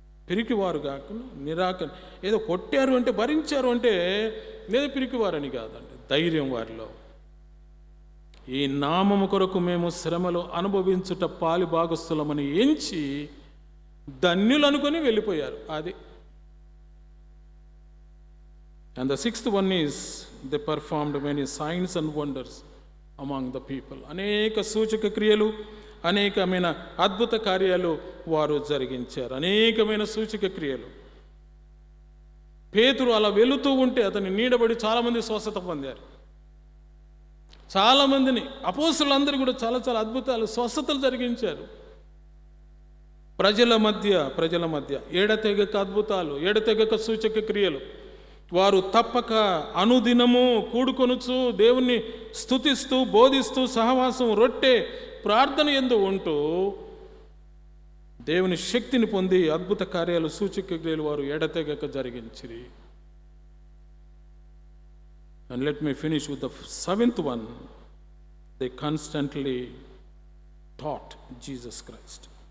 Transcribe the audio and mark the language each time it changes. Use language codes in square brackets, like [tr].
[te] పిరికివారు కాకుండా ఏదో కొట్టారు అంటే, భరించారు అంటే లేదా పిరికివారని కాదండి, ధైర్యం వారిలో. ఈ నామము కొరకు మేము శ్రమలు అనుభవించుట పాలి భాగస్థులమని ఎంచి ధన్యులు అనుకొని వెళ్ళిపోయారు. అది. [en] And the 6th one is they performed many signs and wonders among the people. [te] అనేక సూచక క్రియలు, అనేకమైన అద్భుత కార్యాలు వారు జరిగించారు. అనేకమైన సూచక క్రియలు. పేతురు అలా వెళుతూ ఉంటే అతని నీడబడి చాలామంది స్వస్థత పొందారు. చాలామందిని, అపోస్తలులందరూ కూడా చాలా చాలా అద్భుతాలు, స్వస్థతలు జరిగించారు. ప్రజల మధ్య ఎడతెగక అద్భుతాలు, ఎడతెగక సూచక క్రియలు. వారు తప్పక అనుదినము కూడుకొనుచు దేవుణ్ణి స్తుతిస్తూ, బోధిస్తూ, సహవాసం, రొట్టె, ప్రార్థన యందు ఉంటూ దేవుని శక్తిని పొంది అద్భుత కార్యాలు, సూచక క్రియలు వారు ఎడతెగక జరిగించిరి. [en] And let me finish with the 7th one. They constantly taught Jesus Christ.